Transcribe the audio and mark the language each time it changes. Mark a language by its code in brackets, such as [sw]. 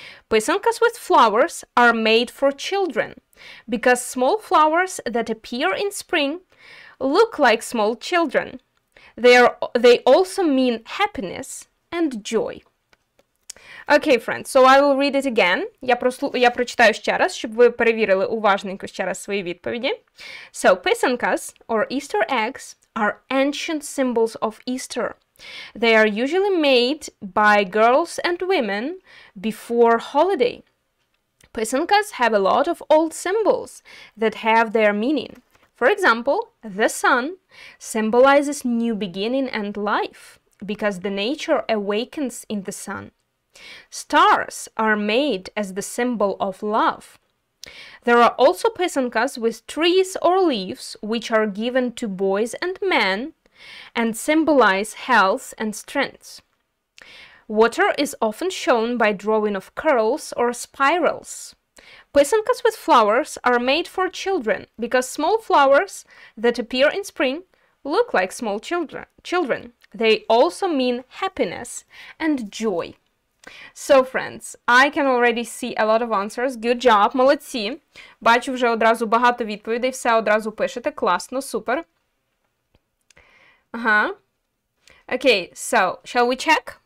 [en] Писанкас with flowers are made for children because small flowers that appear in spring look like small children. They also mean happiness and joy. Okay, friends, so I will read it again. [uk] Я прочитаю ще раз, щоб ви перевірили уважненько ще раз свої відповіді. [en] So, писанкас, or Easter eggs, are ancient symbols of Easter. They are usually made by girls and women before holiday. Писанкас have a lot of old symbols that have their meaning. For example, the sun symbolizes new beginning and life because the nature awakens in the sun. Stars are made as the symbol of love. There are also писанкас with trees or leaves which are given to boys and men and symbolize health and strength. Water is often shown by drawing of curls or spirals. Писанкас with flowers are made for children because small flowers that appear in spring look like small children. They also mean happiness and joy. So, friends, I can already see a lot of answers. Good job, молодці. [uk] Бачу вже одразу багато відповідей, все одразу пишете. Класно, супер. [en] Okay, so, shall we check?